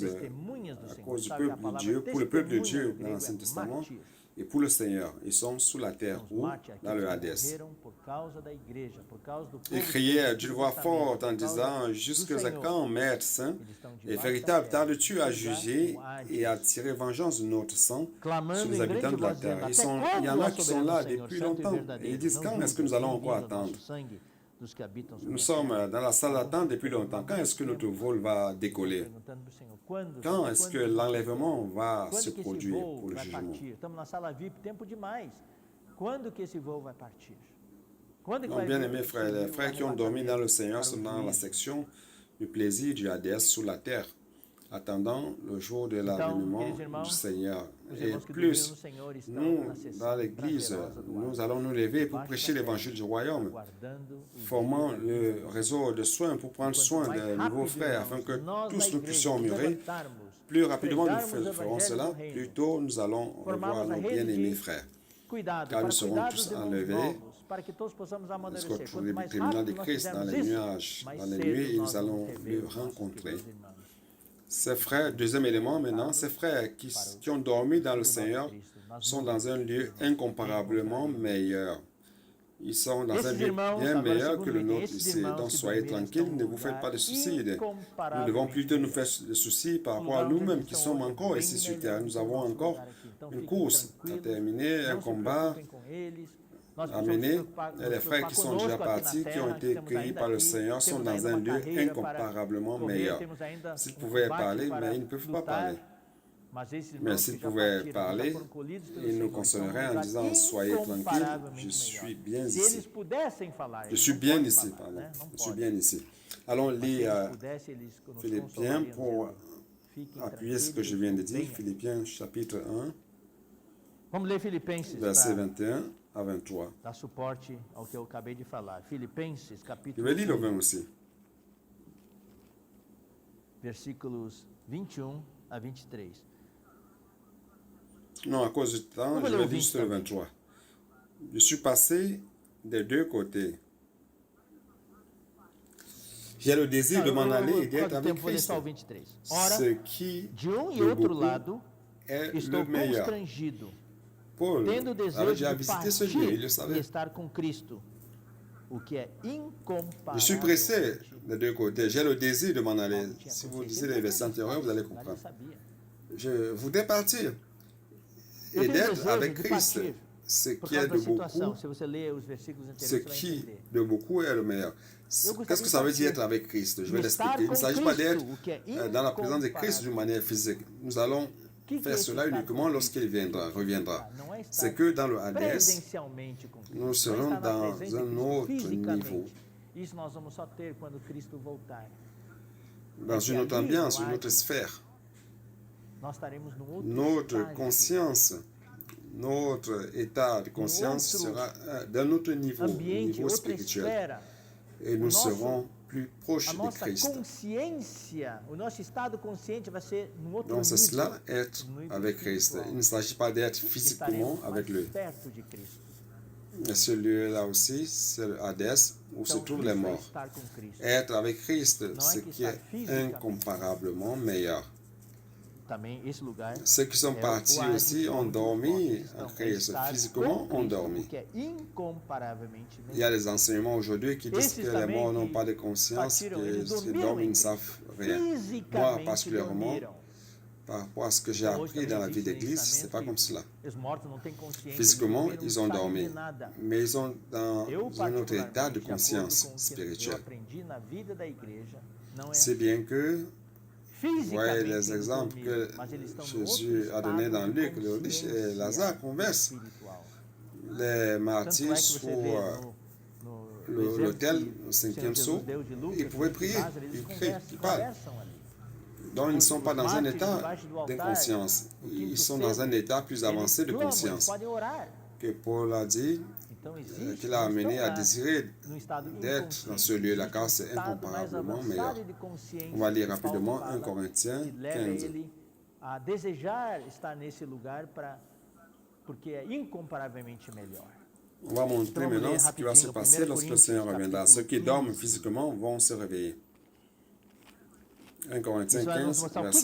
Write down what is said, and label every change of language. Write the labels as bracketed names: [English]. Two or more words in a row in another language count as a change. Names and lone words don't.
[Portuguese] Testemunhas do [French] à [Portuguese] Senhor. [French] cause du [Portuguese] Sabe, a [French] peuple de [Portuguese] palavra [French] Dieu, pour le peuple de [Portuguese] testemunha [French] Dieu [Portuguese] no [French] dans [Portuguese] grego [French] l'Ancien [Portuguese] é [French] Testament, [Portuguese] mártir. [French] et pour le Seigneur. Ils sont sous la terre [Portuguese] Os [French] ou [Portuguese] mártires, [French] dans [Portuguese] aqueles [French] le [Portuguese] que [French] Hades. [Portuguese] morreram por causa da igreja, por causa do povo [French] Ils [Portuguese] de [French] criaient [Portuguese] Deus, [French] d'une [Portuguese] do [French] voix [Portuguese] testamento, [French] forte en [Portuguese] por causa [French] disant, [Portuguese] do [French] jusqu'à [Portuguese] Senhor. [French] quand, Maître Saint, [Portuguese] Eles estão [French] est [Portuguese] debaixo da [French] véritable, [Portuguese] terra, [French] tardes-tu à [Portuguese] lugar [French] juger [Portuguese] do Hades, [French] et à tirer vengeance de notre sang sur [Portuguese] clamando [French] les [Portuguese] em [French] habitants [Portuguese] grande [French] de la [Portuguese] voz, [French] terre? [Portuguese] dizendo, [French] Il [Portuguese] até [French] y en [Portuguese] quando, [French] a [Portuguese] ó [French] qui sont [Portuguese] soberano [French] là [Portuguese] Senhor, [French] depuis [Portuguese] santo e [French] longtemps. Et [Portuguese] verdadeiro, [French] ils disent, [Portuguese] não [French] quand est-ce que [Portuguese] julgas [French] nous allons [Portuguese] nem [French] encore [Portuguese] vinga o [French] attendre? [Portuguese] nosso sangue dos que habitam sobre [French] Nous [Portuguese] a [French] sommes [Portuguese] terra? [French] dans la salle d'attente depuis longtemps. Quand est-ce que notre vol va décoller? [Portuguese] Perguntando pro Senhor, quando, [French] Quand [Portuguese] Senhor, [French] est-ce que [Portuguese] quando, [French] l'enlèvement va [Portuguese] quando [French] se [Portuguese] que esse [French] produire [Portuguese] voo [French] pour le [Portuguese] vai [French] jugement? [Portuguese] partir? Estamos na sala VIP, tempo demais. Quando que esse voo vai partir? Quando que [French] Donc, [Portuguese] vai [French] bien [Portuguese] vir [French] aimés [Portuguese] o [French] frères, les [Portuguese] Senhor, [French] frères [Portuguese] o [French] qui ont dormi dans le [Portuguese] arrebatamento [French] Seigneur [Portuguese] para o [French] sont dans la [Portuguese] juízo? [French] section du plaisir du Hades sous la terre, attendant le jour de l'avènement [Portuguese] queridos irmãos, [French] du Seigneur. [Portuguese] Os [French] Et [Portuguese] irmãos que dormiram [French] plus, [Portuguese] no Senhor estão [French] nous, [Portuguese] na sessão [French] dans l'Église, [Portuguese] prazerosa do [French] nous [Portuguese] Hades, [French] allons nous lever pour [Portuguese] debaixo [French] prêcher [Portuguese] da terra, [French] l'évangile du royaume, [Portuguese] aguardando o [French] formant [Portuguese] dia da [French] le [Portuguese] vinda do [French] réseau de soins pour prendre [Portuguese] Quanto [French] soin [Portuguese] mais [French] des nouveaux [Portuguese] rápido, [French] frères, afin [Portuguese] irmãos, [French] que [Portuguese] nós [French] tous [Portuguese] da [French] nous [Portuguese] igreja [French] puissions [Portuguese] nos [French] mûrir. [Portuguese] levantarmos, [French] Plus rapidement nous [Portuguese] pregarmos o [French] ferons [Portuguese] evangelho [French] cela, [Portuguese] do reino, [French] plus tôt nous allons revoir [Portuguese] formarmos a [French] nos [Portuguese] rede [French] bien-aimés [Portuguese] de [French] frères. [Portuguese] Cuidado, [French] car [Portuguese] para [French] nous serons [Portuguese] cuidar [French] tous [Portuguese] dos irmãos [French] enlevés [Portuguese] novos, para que todos possamos [French] jusqu'au [Portuguese] amadurecer. Quanto mais [French] tribunal de [Portuguese] rápido nós [French] Christ dans [Portuguese] fizermos [French] les [Portuguese] isso, [French] nuages, [Portuguese] mais [French] dans les [Portuguese] cedo [French] nuées, et [Portuguese] nós [French] nous [Portuguese] vamos [French] allons [Portuguese] rever [French] le [Portuguese] os nossos [French] rencontrer. [Portuguese] queridos irmãos. [French] Ces frères, deuxième élément maintenant, ces frères qui ont dormi dans le Seigneur sont dans un lieu incomparablement meilleur. Ils sont dans un [Portuguese] Esses [French] lieu [Portuguese] irmãos, [French] bien [Portuguese] agora [French] meilleur [Portuguese] segundo [French] que le [Portuguese] item, [French] nôtre [Portuguese] esses [French] ici. [Portuguese] irmãos [French] Donc [Portuguese] que [French] soyez [Portuguese] dormiram [French] tranquilles, [Portuguese] estão [French] ne [Portuguese] num [French] vous faites pas de [Portuguese] lugar [French] soucis. Nous ne devons [Portuguese] incomparavelmente [French] plutôt nous [Portuguese] melhor. [French] faire de soucis par [Portuguese] O [French] rapport à [Portuguese] lugar onde [French] nous-mêmes [Portuguese] eles [French] qui [Portuguese] estão [French] sommes [Portuguese] hoje é [French] encore [Portuguese] bem [French] ici sur [Portuguese] melhor [French] terre. [Portuguese] do [French] Nous [Portuguese] que o [French] avons [Portuguese] nosso [French] encore [Portuguese] lugar aqui. Então [French] une [Portuguese] fiquem [French] course à [Portuguese] tranquilos, [French] terminer, un [Portuguese] não se [French] combat [Portuguese] preocupem com eles. Nós [French] à [Portuguese] precisamos [French] mener. [Portuguese] nos [French] Et les frères [Portuguese] preocupar [French] qui sont déjà [Portuguese] conosco aqui na [French] partis, qui ont [Portuguese] terra, que [French] été [Portuguese] temos [French] cueillis [Portuguese] ainda [French] par le [Portuguese] aqui, [French] Seigneur, sont [Portuguese] temos [French] dans [Portuguese] ainda [French] un [Portuguese] uma [French] lieu [Portuguese] carreira para [French] incomparablement [Portuguese] correr, [French] meilleur. [Portuguese] temos ainda [French] S'ils [Portuguese] um [French] pouvaient [Portuguese] combate [French] parler, [Portuguese] para [French] mais ils ne peuvent pas [Portuguese] lutar. [French] parler. [Portuguese] Mas esses [French] Mais [Portuguese] irmãos [French] s'ils [Portuguese] que já [French] pouvaient [Portuguese] partiram, que já [French] parler, [Portuguese] foram colhidos pelo [French] ils nous [Portuguese] Senhor, estão num [French] consoleraient en [Portuguese] lugar [French] disant, soyez tranquilles, je [Portuguese] incomparavelmente [French] suis [Portuguese] melhor. [French] bien [Portuguese] Se [French] ici. [Portuguese] eles pudessem falar, [French] Je [Portuguese] eles [French] suis [Portuguese] não [French] bien [Portuguese] podem [French] ici, [Portuguese] falar, [French] pardon. [Portuguese] né? Não [French] Je suis [Portuguese] podem. [French] bien ici. Allons [Portuguese] Mas se [French] lire [Portuguese] eles pudessem, eles nos [French] Philippiens [Portuguese] consolariam, [French] pour [Portuguese] dizendo, fiquem [French] appuyer ce que je [Portuguese] tranquilos, [French] viens de dire. [Portuguese] venham. [French] Philippiens chapitre 1, [Portuguese] Vamos ler Filipenses [French] versets [Portuguese] para [French] 21 à 23. [Portuguese] dar suporte ao que eu acabei de falar. Filipenses, [French] Je [Portuguese] capítulo [French] vais lire le [Portuguese] 1, [French] 20 aussi. [Portuguese] versículos 21 a 23. [French] Non, à cause du temps, On va je aller vais au lire juste le 23. Je suis passé des deux côtés. J'ai le désir de m'en aller et [Portuguese] Por [French] d'être [Portuguese] causa do [French] avec [Portuguese] tempo, vou ler [French] Christ. [Portuguese] só o 23. Ora, [French] Ce qui, [Portuguese] de um e [French] de [Portuguese] outro [French] beaucoup, [Portuguese] lado, [French] est [Portuguese] estou [French] le meilleur. [Portuguese] constrangido, [French] Paul [Portuguese] tendo o [French] avait [Portuguese] desejo [French] déjà [Portuguese] de [French] visité ce lieu, il le [Portuguese] partir e [French] savait. [Portuguese] estar com Cristo, o que é [French] Je suis pressé [Portuguese] incomparável. [French] des deux côtés. J'ai le désir de m'en aller. Si vous lisez les versets antérieurs, vous allez [Portuguese] Ele [French] comprendre. [Portuguese] sabia. [French] Je voudrais partir [Portuguese] Eu [French] et [Portuguese] tenho [French] d'être [Portuguese] desejo [French] avec [Portuguese] de [French] Christ. [Portuguese] partir [French] Ce [Portuguese] por [French] qui [Portuguese] causa [French] est [Portuguese] da [French] de [Portuguese] situação. [French] beaucoup, [Portuguese] Se você ler os versículos [French] ce [Portuguese] anteriores, você vai [French] qui [Portuguese] entender. [French] de beaucoup est le meilleur. Qu'est-ce que ça veut dire être avec Christ? Je vais l'expliquer. Il ne s'agit pas d'être dans la présence de Christ d'une manière physique. Nous allons faire cela uniquement lorsqu'il reviendra. [Portuguese] Não é estar [French] C'est que dans le Hadès, [Portuguese] presencialmente com Cristo. [French] nous [Portuguese] Não é [French] serons [Portuguese] estar na [French] dans [Portuguese] presença de [French] un [Portuguese] Cristo [French] autre [Portuguese] fisicamente. [French] niveau, [Portuguese] Isso nós vamos só ter quando Cristo voltar. [French] dans une autre ambiance, une autre sphère. [Portuguese] Nós estaremos num outro [French] Notre [Portuguese] estágio. [French] conscience, notre état de conscience sera d'un autre niveau, [Portuguese] Ambiente, [French] niveau [Portuguese] outra [French] spirituel. [Portuguese] esfera. [French] Et nous [Portuguese] nosso- [French] serons plus proches [Portuguese] A [French] de [Portuguese] nossa [French] Christ. [Portuguese] consciência, o nosso estado consciente vai ser num outro [French] Donc c'est [Portuguese] nível. [French] cela, être [Portuguese] nível [French] avec Christ. [Portuguese] espiritual. [French] Il ne s'agit pas d'être physiquement [Portuguese] Estaremos [French] avec [Portuguese] mais [French] lui. [Portuguese] perto de Cristo. [French] Et ce lieu-là aussi, c'est le Hadès, où se [Portuguese] Então, [French] trouvent les [Portuguese] isso é [French] morts. [Portuguese] estar com Cristo. [French] Être avec Christ, Non, ce [Portuguese] é que [French] qui [Portuguese] estar [French] est [Portuguese] fisicamente. [French] incomparablement meilleur. [Portuguese] Também esse lugar [French] Ceux qui sont [Portuguese] é [French] partis [Portuguese] o ar de [French] aussi ont [Portuguese] todos [French] dormi [Portuguese] nós. [French] en [Portuguese] Então, é [French] Christ. [Portuguese] estar [French] Physiquement, [Portuguese] com [French] ont [Portuguese] Cristo, [French] dormi. [Portuguese] o que é incomparavelmente [French] Il y a [Portuguese] melhor. [French] des enseignements aujourd'hui qui disent [Portuguese] Esses [French] que les [Portuguese] também [French] morts n'ont [Portuguese] que [French] pas de conscience, [Portuguese] partiram, [French] que [Portuguese] eles [French] ceux qui [Portuguese] dormiram [French] dorment [Portuguese] em [French] ne [Portuguese] Cristo. [French] savent rien. Moi, [Portuguese] Fisicamente [French] particulièrement, [Portuguese] dormiram. [French] par rapport à ce que j'ai [Portuguese] Hoje [French] appris [Portuguese] também [French] dans la vie [Portuguese] existe [French] d'église, [Portuguese] ensinamento [French] c'est pas comme cela. [Portuguese] que os mortos não têm consciência, [French] Physiquement, [Portuguese] eles [French] ils [Portuguese] não [French] ont [Portuguese] sabem [French] dormi, [Portuguese] de nada. [French] mais ils sont dans [Portuguese] Eu, [French] un autre état de [Portuguese] particularmente, de acordo [French] conscience [Portuguese] com o que eu [French] spirituelle. [Portuguese] aprendi na vida da igreja, não é [French] C'est bien que, [Portuguese] fisicamente [French] voyez les [Portuguese] eles [French] exemples [Portuguese] dormiram, [French] que [Portuguese] mas eles estão num [French] Jésus [Portuguese] outro [French] a donné [Portuguese] estado [French] dans [Portuguese] de [French] Luc, le riche et [Portuguese] consciência [French] Lazare conversent. [Portuguese] espiritual. [French] Les [Portuguese] Tanto é [French] martyrs [Portuguese] que [French] sur [Portuguese] você vê no exemplo [French] l'autel, [Portuguese] que [French] au [Portuguese] o [French] cinquième [Portuguese] Senhor [French] saut, [Portuguese] Jesus deu de Lucas, [French] ils pouvaient [Portuguese] de [French] prier, [Portuguese] Lázaro, eles [French] ils crient, ils parlent. [Portuguese] conversam ali. [French] Donc ils ne sont pas dans un [Portuguese] Mártires [French] état [Portuguese] debaixo do altar, [French] d'inconscience, [Portuguese] no quinto [French] ils sont [Portuguese] selo, [French] dans un état plus avancé de [Portuguese] Eles clamam, eles [French] conscience. [Portuguese] podem orar. [French] Que Paul a dit, [Portuguese] Então existe, [French] qu'il a [Portuguese] eles [French] amené [Portuguese] estão [French] à [Portuguese] lá, [French] désirer [Portuguese] num estado [French] d'être dans [Portuguese] inconsciente. [French] ce lieu-là, [Portuguese] Existe [French] car c'est [Portuguese] estado mais [French] incomparablement [Portuguese] avançado [French] meilleur. [Portuguese] de consciência [French] On va lire [Portuguese] que Paulo [French] rapidement [Portuguese] fala, [French] 1 Corinthiens [Portuguese] que leva [French] 15. [Portuguese] ele a desejar estar nesse lugar porque é incomparavelmente melhor. [French] On va montrer [Portuguese] vamos [French] maintenant [Portuguese] ler [French] ce qui va se [Portuguese] rapidinho, [French] passer [Portuguese] 1 [French] lorsque le [Portuguese] Coríntios, [French] Seigneur reviendra. Ceux qui [Portuguese] capítulo [French] dorment [Portuguese] 15. [French] physiquement vont se réveiller. 1 Corinthiens [Portuguese] Isso vai nos [French] 15, [Portuguese] mostrar o que,